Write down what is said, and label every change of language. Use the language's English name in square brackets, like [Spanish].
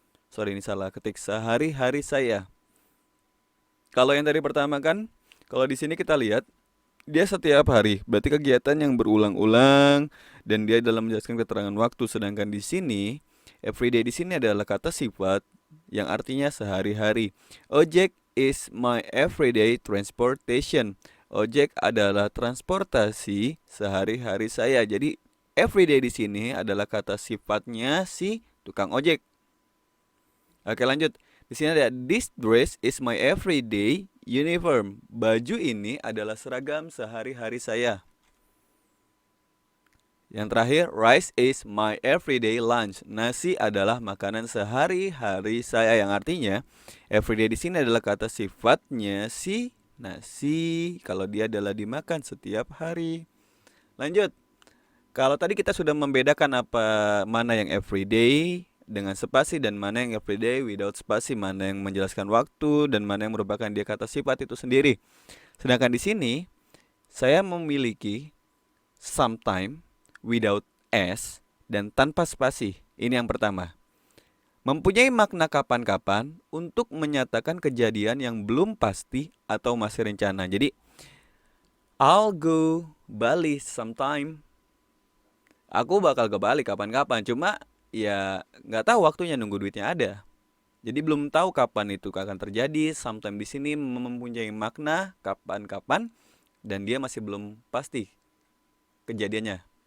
[Indonesian] Sorry, ini salah ketik, sehari-hari saya. Kalau yang tadi pertama kan, kalau di sini kita lihat dia setiap hari, berarti kegiatan yang berulang-ulang dan dia dalam menjelaskan keterangan waktu. Sedangkan di sini everyday di sini adalah kata sifat yang artinya sehari-hari. [English] Ojek is my everyday transportation. [Indonesian] Ojek adalah transportasi sehari-hari saya. Jadi everyday di sini adalah kata sifatnya si tukang ojek. Oke, lanjut. Di sini ada [English] this dress is my everyday uniform. [Indonesian] Baju ini adalah seragam sehari-hari saya. Yang terakhir, [English] rice is my everyday lunch. [Indonesian] Nasi adalah makanan sehari-hari saya, yang artinya everyday di sini adalah kata sifatnya si nasi kalau dia adalah dimakan setiap hari. Lanjut. Kalau tadi kita sudah membedakan mana yang everyday dengan spasi dan mana yang everyday without spasi, mana yang menjelaskan waktu dan mana yang merupakan dia kata sifat itu sendiri. Sedangkan di sini saya memiliki sometime without s dan tanpa spasi. Ini yang pertama. Mempunyai makna kapan-kapan untuk menyatakan kejadian yang belum pasti atau masih rencana. [English] Jadi I'll go Bali sometime. [Indonesian] Aku bakal ke Bali kapan-kapan, cuma ya nggak tahu waktunya, nunggu duitnya ada. Jadi belum tahu kapan itu akan terjadi. Sometime di sini mempunyai makna kapan-kapan dan dia masih belum pasti kejadiannya.